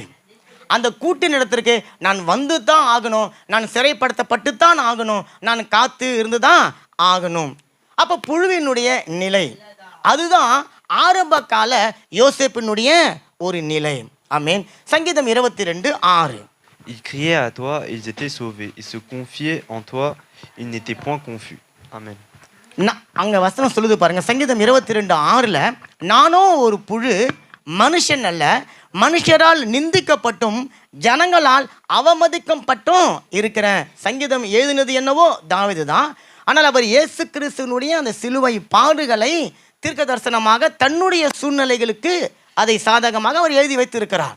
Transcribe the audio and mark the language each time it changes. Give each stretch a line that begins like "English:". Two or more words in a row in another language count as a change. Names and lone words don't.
Tamil: அந்த கூட்டின் இடத்திற்கு நான் வந்து தான் ஆகணும், நான் சிறைப்படுத்தப்பட்டு தான் ஆகணும், நான் காத்து இருந்து தான் ஆகணும். அப்போ புழுவினுடைய நிலை அதுதான் ஆரம்ப கால யோசேப்பினுடைய ஒரு நிலை. ஆமேன். சங்கீதம் 22:6.
French: Ils criaient à toi, ils étaient sauvés. Ils se confiaient en toi, ils n'étaient point confus. Amen.
Tamil: அங்க வசனம் சொல்லுது பாருங்க, சங்கீதம் 22:6, நானோ ஒரு புழு, மனுஷன் அல்ல, மனுஷரால் நிந்திக்கப்பட்டும் ஜனங்களால் அவமதிக்கப்பட்டும் இருக்கிறேன். சங்கீதம் எழுதினது என்னவோ தாவீது தான். ஆனால் அவர் இயேசு கிறிஸ்துவினுடைய அந்த சிலுவை பாடுகளை தீர்க்க தரிசனமாக தன்னுடைய சூழ்நிலைகளுக்கு அதை சாதகமாக அவர் எழுதி வைத்திருக்கிறார்.